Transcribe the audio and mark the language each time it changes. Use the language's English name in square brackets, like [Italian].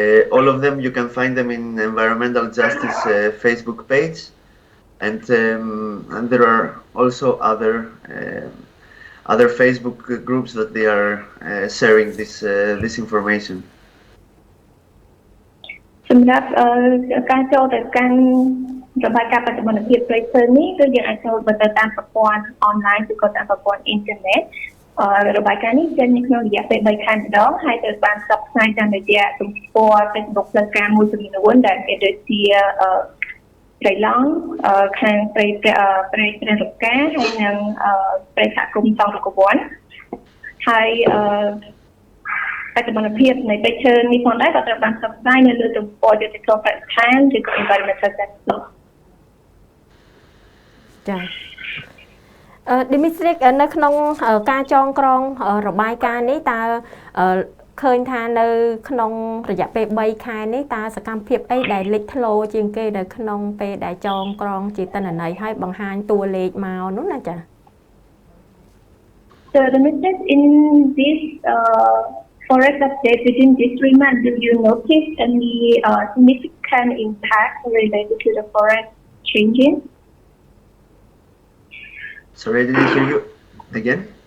[English] All of them, you can find them in Environmental Justice Facebook page, and there are also other Facebook groups that they are sharing this information. [Khmer] សម្រាប់ការចូលទៅកាន់របាយការណ៍បច្ចុប្បន្នភាពព្រៃឈើនេះគឺយើងអាចចូលទៅតាមប្រព័ន្ធអនឡាញឬក៏តាមប្រព័ន្ធអ៊ីនធឺណិតរបាយការណ៍នេះចេញនៅក្នុងរយៈពេល3ខែម្ដងហើយត្រូវបានផ្សព្វផ្សាយតាមរយៈទំព័រ Facebook ផ្លូវការមួយចំនួនដែលមានដូចជា ព្រៃឡង់ខាងព្រៃរកាហើយនិងព្រៃសហគមន៍សង្រកវ័នហើយបច្ចុប្បន្នភាពនៃព្រៃឈើនេះផងដែរក៏ត្រូវបានផ្សព្វផ្សាយនៅលើទំព័រយុតិធម៌បរិស្ថានឬក៏ Environmental Justice ចា៎Dimitri នៅក្នុងការចងក្រងរបាយការណ៍នេះតើឃើញថានៅក្នុងរយៈពេល3ខែនេះតើសកម្មភាពអីដែលលេចធ្លោជាងគេនៅក្នុងពេលដែលចងក្រងជាទិន្នន័យឲ្យបង្ហាញតួលេខមកនោះណាចា៎ [English] So Dimitri, in this forest update within these 3 months, do you notice any significant impact related to the forest changing? Sorry, I didn't hear you again.